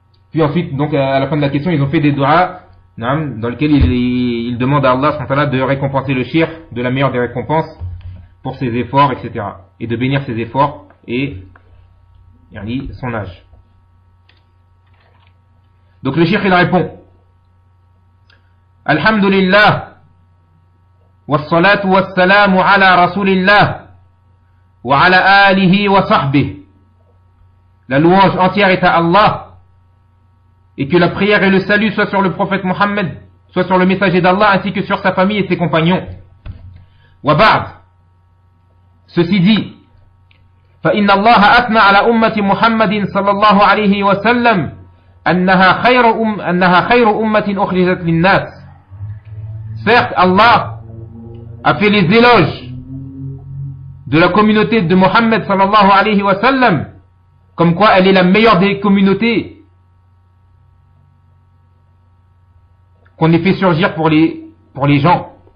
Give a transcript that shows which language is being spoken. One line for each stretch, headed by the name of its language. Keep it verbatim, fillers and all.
French: Puis ensuite, donc à la fin de la question, ils ont fait des du'a dans lesquels ils, ils demandent à Allah de récompenser le shirk de la meilleure des récompenses pour ses efforts, et cetera. Et de bénir ses efforts et son âge. Donc le shirk, il répond:
Arabic: الحمد لله والصلاة والسلام على رسول الله وعلى آله وصحبه.
French: La louange entière est à Allah, et que la prière et le salut soient sur le prophète Mohammed, soit sur le messager d'Allah ainsi que sur sa famille et ses compagnons.
Arabic: وبعد,
French: ceci dit,
Arabic: فإن الله أثنى على أمة محمد صلى الله عليه وسلم أنها خير أم أنها خير أمة أخرجت للناس.
French: Certes, Allah a fait les éloges de la communauté de Mohammed sallallahu alayhi wa sallam, comme quoi elle est la meilleure des communautés qu'on ait fait surgir pour les, pour les gens.